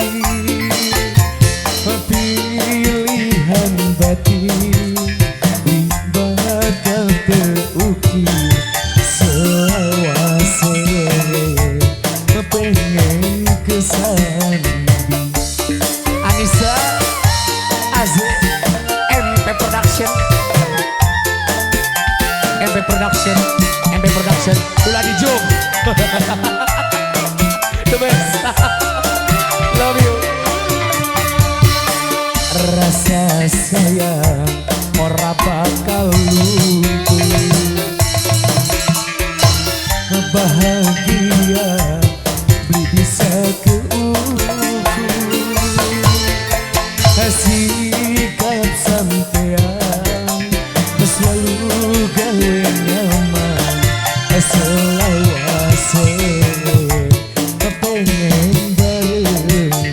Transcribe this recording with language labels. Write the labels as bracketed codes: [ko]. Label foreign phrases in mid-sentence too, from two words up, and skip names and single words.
[jv] Pilihan batin bakal terukir selawase, pengen kesambi. Anissa Azim, MP Production, MP Production, MP Production, ulah di Jom. [en] The best. Love you. [jv] Rasa sayang ora bakal luntur, bahagia beli bisa keukur. Sikap sampean selalu gawe nyaman, selawase pengen barengan.